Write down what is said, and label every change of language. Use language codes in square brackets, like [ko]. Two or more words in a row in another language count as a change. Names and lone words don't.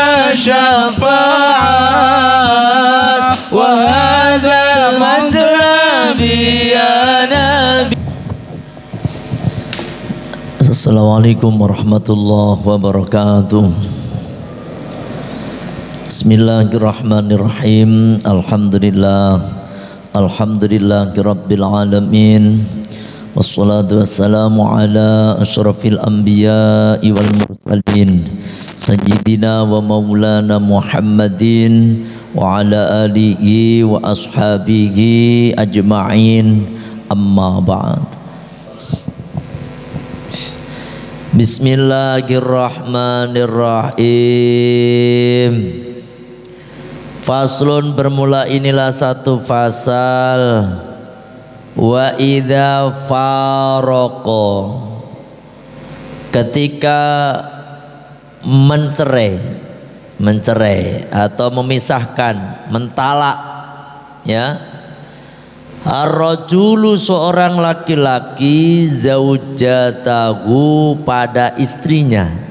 [ar] شفاعة وهذا مطلبي يا نبي. السلام عليكم ورحمة الله وبركاته. بسم الله الرحمن الرحيم. الحمد لله رب العالمين. والصلاة والسلام على أشرف الأنبياء والمرسلين سيدنا ومولانا محمد وعلى آله وأصحابه أجمعين، أما بعد. بسم الله الرحمن الرحيم. Faslun, [id] bermula inilah satu fasal. [ar] وإذا فارق, [id] ketika mencerai atau memisahkan, mentalak, ya, ar-rajulu, seorang laki-laki, zaujatahu, pada istrinya,